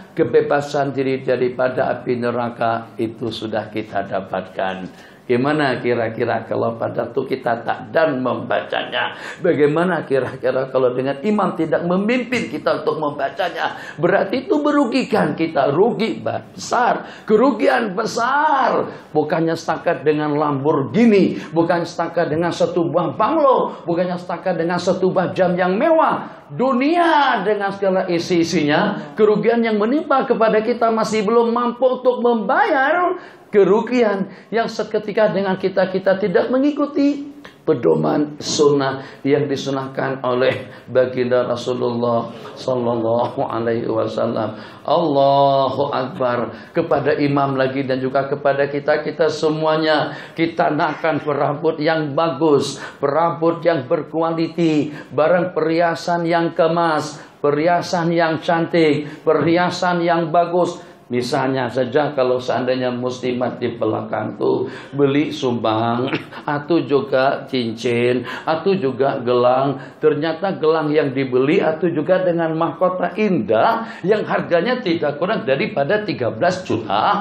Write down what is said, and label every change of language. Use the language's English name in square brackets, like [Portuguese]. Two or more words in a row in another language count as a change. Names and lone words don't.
[Malay] Kebebasan diri daripada api neraka itu sudah kita dapatkan. [Indonesian] Gimana kira-kira kalau pada itu kita tak dan membacanya? Bagaimana kira-kira kalau dengan imam tidak memimpin kita untuk membacanya? Berarti itu merugikan kita, rugi besar, kerugian besar. [Malay] Bukannya setakat dengan Lamborghini, bukan setakat dengan 1 buah banglo, bukannya setakat dengan 1 buah jam yang mewah. Dunia dengan segala isi-isinya, kerugian yang menimpa kepada kita masih belum mampu untuk membayar kerugian yang seketika dengan kita tidak mengikuti pedoman sunnah yang disunahkan oleh baginda Rasulullah [Arabic] Sallallahu Alaihi Wasallam. Allahu Akbar. [Malay] Kepada imam lagi dan juga kepada kita semuanya, kita nakkan perabot yang bagus, perabot yang berkualiti, barang perhiasan yang kemas, perhiasan yang cantik, perhiasan yang bagus. [Indonesian] Misalnya saja kalau seandainya muslimat di belakang tuh beli sumbang, atau juga cincin, atau juga gelang. Ternyata gelang yang dibeli atau juga dengan mahkota indah yang harganya tidak kurang daripada 13 juta.